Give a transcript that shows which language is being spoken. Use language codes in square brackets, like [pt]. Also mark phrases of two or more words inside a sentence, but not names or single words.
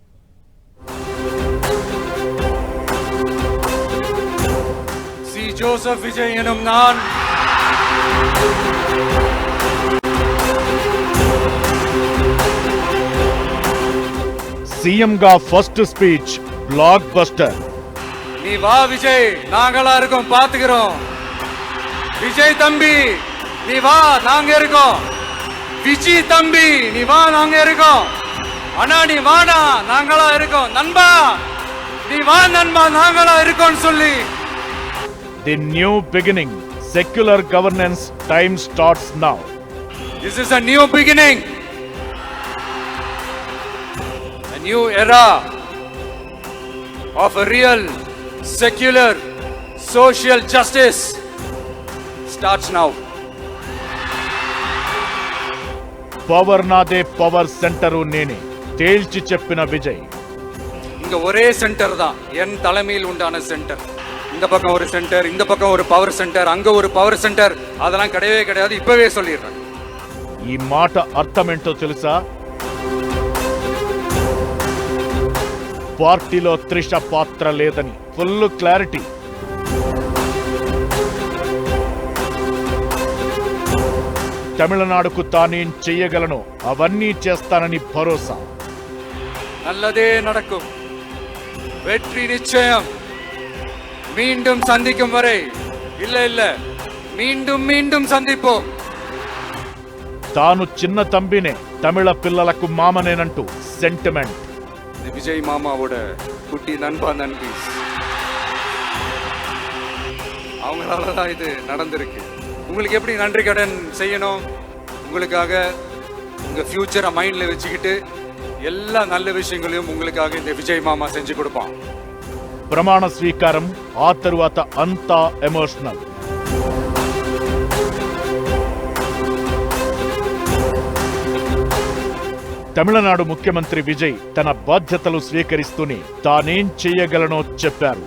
[ta] சி ஜோசப் விஜய் எனும் நான் [te] సీఎంగా [en] first speech block buster. [ta] நீ வா விஜய், நாங்களா இருக்கோம், பாத்துக்கிறோம். விஜய் தம்பி நீ வா, நாங்க இருக்கோம். விஜய் தம்பி நீ வா, நாங்க இருக்கோம். அண்ணா நீ வாடா, நாங்களா இருக்கோம். நண்பா நீ வா நண்பா, நாங்களா இருக்கோம் சொல்லி. [en] The new beginning, secular governance time starts now. This is a new beginning. A new era of a real secular social justice starts now. [te] పవర్ నాదే, [en] power center [te] నేనే తేల్చి చెప్పిన విజయ్. [ta] இங்க ஒரே சென்டர் தான், என் தலைமையில் உண்டான சென்டர். இந்த பக்கம் ஒரு சென்டர், இந்த பக்கம் ஒரு பவர் சென்டர், அங்க ஒரு பவர் சென்టర్, அதெல்லாம் கிடையவே கிடையாது. இப்பவே சொல்லிடுறேன். [te] ఈ మాట అర్థమేంటో తెలుసా? పార్టీలో త్రిష పాత్ర లేదని [en] full clarity. [te] తమిళనాడుకు తానేం చెయ్యగలను అవన్నీ చేస్తానని భరోసా. [ta] நல்லதே நடக்கும், வெற்றி நிச்சயம். மீண்டும் சந்திக்கும் வரை இல்ல இல்ல மீண்டும் மீண்டும் சந்திப்போம். [te] తాను చిన్న తంబినే, తమిళ పిల్లలకు మామనేనంటూ సెంటిమెంట్. [ta] விஜய் மாமாவோட குட்டி நண்பா நண்பி, அவங்களால தான் இது நடந்திருக்கு. உங்களுக்கு எப்படி நன்றி கடன் செய்யணும்? உங்களுக்காக உங்க ஃபியூச்சரை மைண்ட்ல வச்சுக்கிட்டு எல்லா நல்ல விஷயங்களையும் உங்களுக்காக இந்த விஜய் மாமா செஞ்சு கொடுப்பான். [te] ప్రమాణ స్వీకారం, ఆ తరువాత అంతా ఎమోషనల్. తమిళనాడు ముఖ్యమంత్రి విజయ్ తన బాధ్యతలు స్వీకరిస్తూనే తానేం చెయ్యగలనో చెప్పారు.